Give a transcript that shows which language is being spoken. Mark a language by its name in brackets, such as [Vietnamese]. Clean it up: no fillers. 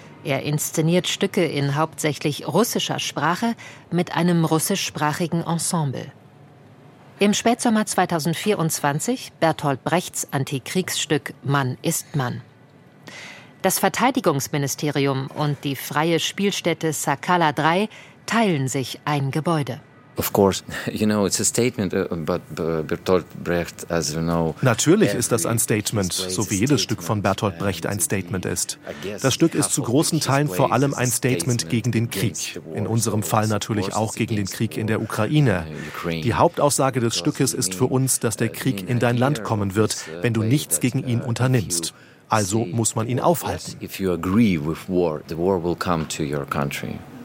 [German] Er inszeniert Stücke in hauptsächlich russischer Sprache mit einem russischsprachigen Ensemble. Im Spätsommer 2024 Bertolt Brechts Antikriegsstück »Mann ist Mann«. Das Verteidigungsministerium und die freie Spielstätte Sakala 3 teilen sich ein Gebäude. [English] Of course, you know, it's a statement, but Bertolt Brecht, as you know. [German] Natürlich ist das ein Statement, so wie jedes Stück von Bertolt Brecht ein Statement ist. Das Stück ist zu großen Teilen vor allem ein Statement gegen den Krieg. In unserem Fall natürlich auch gegen den Krieg in der Ukraine. Die Hauptaussage des Stückes ist für uns, dass der Krieg in dein Land kommen wird, wenn du nichts gegen ihn unternimmst. Also muss man ihn aufhalten. [English] If you agree with war, the war will come to your country.